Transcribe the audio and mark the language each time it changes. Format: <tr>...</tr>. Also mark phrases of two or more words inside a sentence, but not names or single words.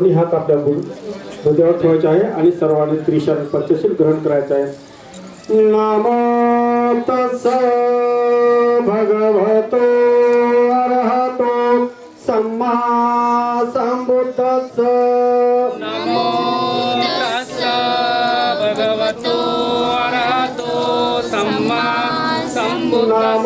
<mr>हात आपल्या हृदयावर ठेवायचे आहे आणि सर्वांनी त्रिशरण पंचशील ग्रहण करायचं आहे.</mr> <pi>नमो तस्स भगवतो अरहतो सम्मा संबुद्धस्स. नमो तस्स भगवतो अरहतो सम्मा संबुद्धस्स.</pi>